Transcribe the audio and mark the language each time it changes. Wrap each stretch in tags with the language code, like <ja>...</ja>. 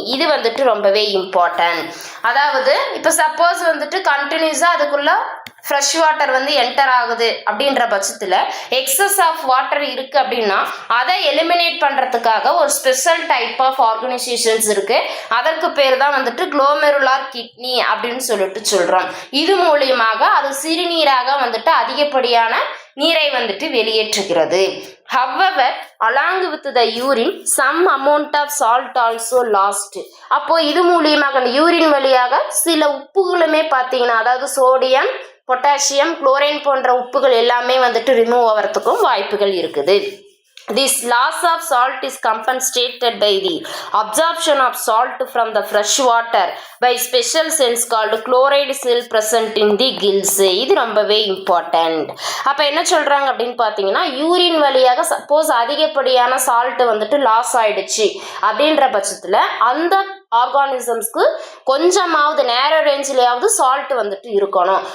<ta>இது வந்துட்டு ரொம்பவே இம்பார்ட்டன்ட். அதாவது இப்போ சப்போஸ் வந்துட்டு கண்டினியூஸாக அதுக்குள்ள ஃப்ரெஷ் வாட்டர் வந்து என்டர் ஆகுது அப்படின்ற பட்சத்தில் எக்ஸஸ் ஆஃப் வாட்டர் இருக்கு அப்படின்னா அதை எலிமினேட் பண்ணுறதுக்காக ஒரு ஸ்பெஷல் டைப் ஆஃப் ஆர்கனைசேஷன்ஸ் இருக்கு. அதற்கு பேர் தான் வந்துட்டு குளோமெருலார் கிட்னி அப்படின்னு சொல்லிட்டு சொல்றோம். இது மூலியமாக அது சிறுநீராக வந்துட்டு அதிகப்படியான நீரை வந்துட்டு வெளியேற்றுகிறது.</ta> <en>However, along with the urine, some amount of salt also lost.</en> <ta>அப்போ இது மூலியமாக அந்த யூரின் வழியாக சில உப்புகளுமே பார்த்தீங்கன்னா அதாவது சோடியம் பொட்டாசியம் குளோரைன் போன்ற உப்புகள் எல்லாமே வந்துட்டு ரிமூவ் ஆகிறதுக்கும் வாய்ப்புகள் இருக்குது.</ta> <en>This loss of salt is compensated by the absorption of salt from the fresh water by special cells called chloride cell present in the gills.</en> <ta>இது ரொம்பவே இம்பார்ட்டன்ட். அப்போ என்ன சொல்கிறாங்க அப்படின்னு பார்த்தீங்கன்னா யூரின் வழியாக சப்போஸ் அதிகப்படியான சால்ட் வந்துட்டு லாஸ் ஆயிடுச்சு அப்படின்ற பட்சத்தில் அந்த ஆர்கானிசம்ஸ்க்கு கொஞ்சமாவது நேரோ ரேஞ்சிலேயாவது சால்ட் வந்துட்டு இருக்கணும்.</ta>